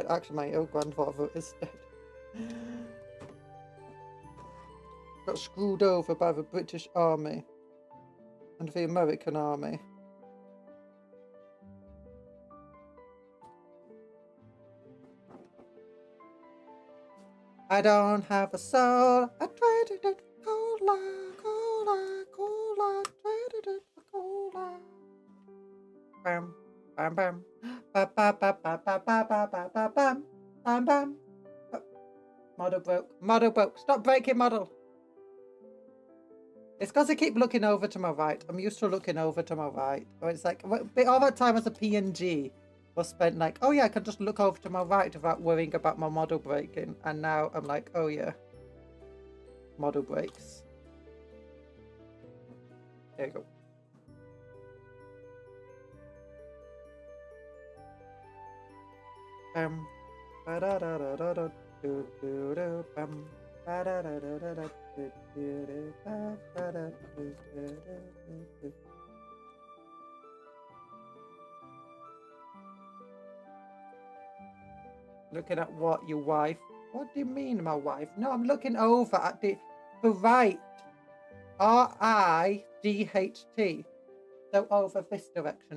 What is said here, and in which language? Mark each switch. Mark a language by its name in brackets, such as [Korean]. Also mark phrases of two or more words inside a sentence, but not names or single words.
[English] Actually, my ill grandfather is dead. Got screwed over by the British Army and the American Army. I don't have a soul. I traded it for cola, cola, cola. Traded it for cola. Bam, bam, bam, ba ba ba ba ba ba ba ba ba bam, bam, bam. Model broke. Model broke. Stop breaking model. It's because I keep looking over to my right. I'm used to looking over to my right. Or it's like all that time as a PNG was spent like, oh yeah, I can just look over to my right without worrying about my model breaking. And now I'm like, oh yeah, model breaks. There you go. Ba da da da da da do do do bam ba da da da da da do do do ba ba da do do do. Looking at what, your wife? What do you mean, my wife? No, I'm looking over at the right. RIGHT. So over this direction.